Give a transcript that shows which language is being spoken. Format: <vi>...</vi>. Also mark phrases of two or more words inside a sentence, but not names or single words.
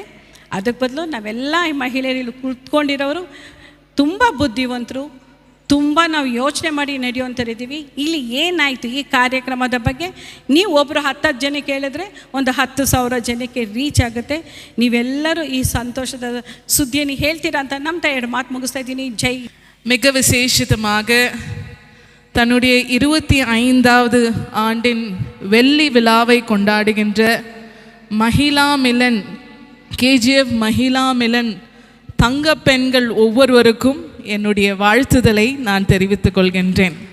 <kn>ಅದಕ್ಕೆ ಬದಲು ನಾವೆಲ್ಲ ಈ ಮಹಿಳೆಯರಲ್ಲಿ ಕುತ್ಕೊಂಡಿರೋರು ತುಂಬ ಬುದ್ಧಿವಂತರು, ತುಂಬ ನಾವು ಯೋಚನೆ ಮಾಡಿ ನಡೆಯುವಂಥರಿದ್ದೀವಿ. ಇಲ್ಲಿ ಏನಾಯಿತು ಈ ಕಾರ್ಯಕ್ರಮದ ಬಗ್ಗೆ ನೀವು ಒಬ್ಬರು 10 ಜನಕ್ಕೆ ಹೇಳಿದ್ರೆ ಒಂದು 10,000 ಜನಕ್ಕೆ ರೀಚ್ ಆಗುತ್ತೆ. ನೀವೆಲ್ಲರೂ ಈ ಸಂತೋಷದ ಸುದ್ದಿಯನ್ನು ಹೇಳ್ತೀರಾ ಅಂತ ನಂಬ್ತಾ 2 ಮಾತು முகிஸ்தா இದ್ದೀನಿ.</kn> <ta>ஜெய். மிக விசேஷிதமாக தன்னுடைய 25வது ஆண்டின் வெள்ளி விழாவை கொண்டாடுகின்ற மகிழா மிலன், கேஜிஎஃப் மகிழா மிலன் தங்க பெண்கள் ஒவ்வொருவருக்கும் என்னுடைய வாழ்த்துதலை நான் தெரிவித்துக் கொள்கின்றேன்.</ta>